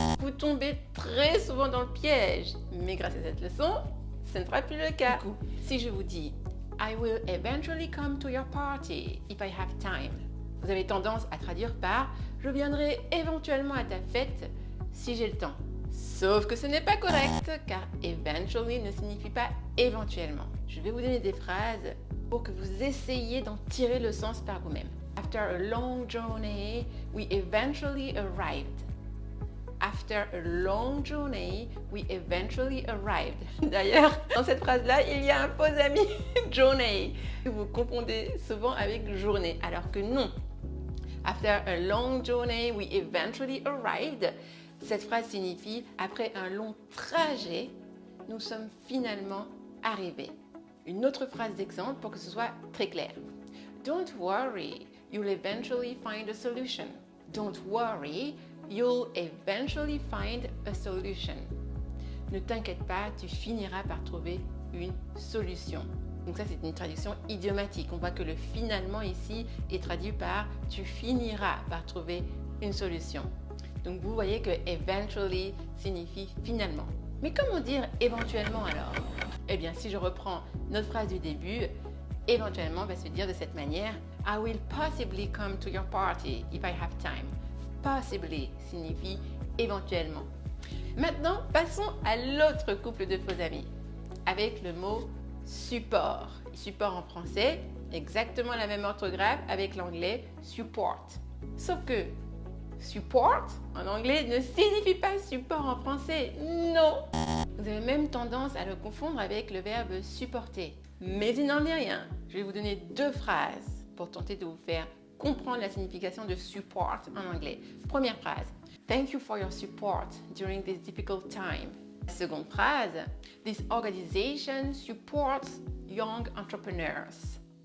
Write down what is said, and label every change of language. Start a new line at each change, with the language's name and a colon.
French: Vous tombez très souvent dans le piège, mais grâce à cette leçon, ce ne sera plus le cas. Du coup, si je vous dis
English: I will eventually come to your party if I have time,
French: vous avez tendance à traduire par je viendrai éventuellement à ta fête si j'ai le temps. Sauf que ce n'est pas correct, car eventually ne signifie pas éventuellement. Je vais vous donner des phrases pour que vous essayiez d'en tirer le sens par vous-même.
English: After a long journey, we eventually arrived. After a long journey, we eventually arrived.
French: D'ailleurs, dans cette phrase-là, il y a un faux ami, journey, que vous confondez souvent avec journée, alors que non.
English: After a long journey, we eventually arrived.
French: Cette phrase signifie après un long trajet, nous sommes finalement arrivés. Une autre phrase d'exemple pour que ce soit très clair.
English: Don't worry, you'll eventually find a solution. Don't worry, you'll eventually find a solution.
French: Ne t'inquiète pas, tu finiras par trouver une solution. Donc ça, c'est une traduction idiomatique. On voit que le finalement ici est traduit par tu finiras par trouver une solution. Donc vous voyez que eventually signifie finalement. Mais comment dire éventuellement alors? Eh bien, si je reprends notre phrase du début, éventuellement va se dire de cette manière
English: I will possibly come to your party if I have time.
French: Possibly signifie éventuellement. Maintenant, passons à l'autre couple de faux amis avec le mot support. Support en français, exactement la même orthographe avec l'anglais support. Sauf que support en anglais ne signifie pas support en français. Non! Vous avez même tendance à le confondre avec le verbe supporter. Mais il n'en est rien. Je vais vous donner 2 phrases pour tenter de vous faire comprendre la signification de support en anglais. Première phrase.
English: Thank you for your support during this difficult time.
French: Seconde phrase.
English: This organization supports young entrepreneurs.